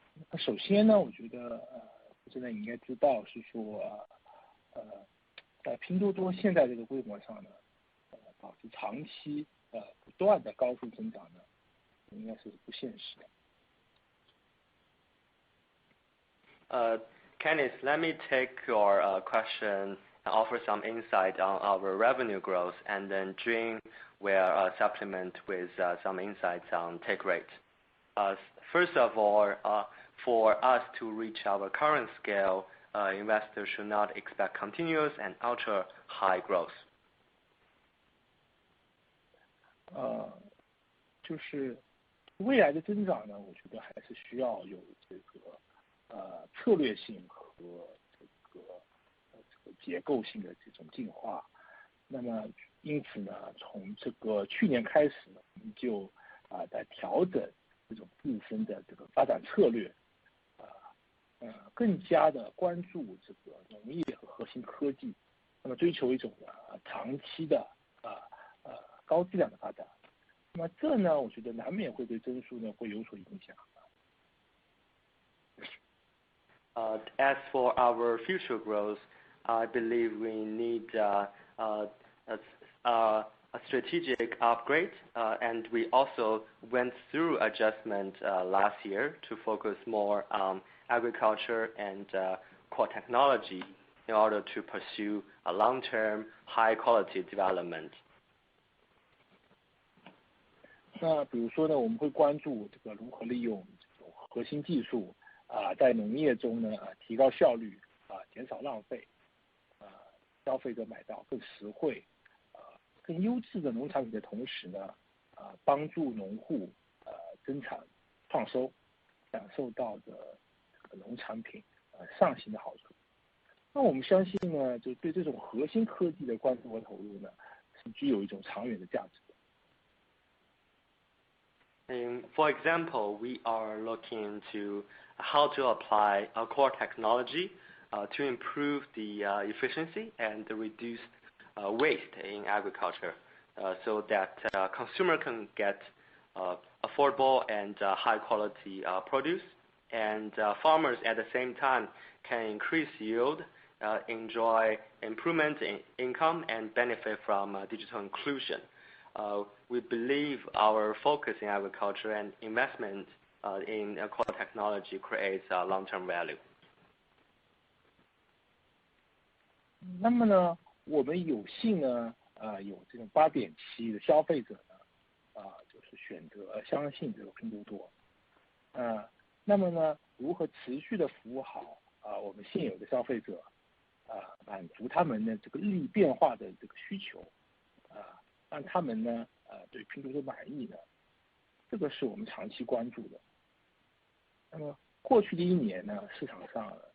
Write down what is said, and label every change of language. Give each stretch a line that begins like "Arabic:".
Chinese: 那首先呢，我觉得现在你应该知道是说在拼多多现在这个规模上呢，保持长期不断的高速增长呢，应该是不现实的。
English: Kenneth, let me take your question and offer some insight on our revenue growth, and then Jun will supplement with some insights on take rate. First of all, for us to reach our current scale, investors should not expect continuous and ultra high growth.
Chinese: 就是未来的增长呢，我觉得还是需要有这个策略性和这个结构性的这种进化。那么因此呢，从这个去年开始呢，我们就在调整这种自身的这个发展策略，更加的关注这个农业和核心科技，那么追求一种长期的高质量的发展。那么这呢，我觉得难免会对增速呢会有所影响。
English: As for our future growth, I believe we need a strategic upgrade, and we also went through adjustment last year to focus more on agriculture and core technology in order to pursue a long-term high-quality development.
Chinese: 那比如说呢，我们会关注这个如何利用这种核心技术在农业中呢提高效率减少浪费，消费者买到更实惠更优质的农产品的同时呢帮助农户增产创收，享受到的这个农产品上行的好处。那我们相信呢，就对这种核心科技的关注和投入呢，是具有一种长远的价值的。
English: For example, we are looking into how to apply a core technology to improve the efficiency and reduce waste in agriculture, so that consumer can get affordable and high quality produce, and farmers at the same time can increase yield, enjoy improvement in income, and benefit from digital inclusion. We believe our focus in agriculture and investment in core technology creates long-term value.
Chinese: 那么呢，我们有幸呢，有这种8.7的消费者呢，就是选择相信这个拼多多，那么呢，如何持续的服务好我们现有的消费者，满足他们的这个日益变化的这个需求，让他们呢，对拼多多满意呢，这个是我们长期关注的。那么过去的1年呢，市场上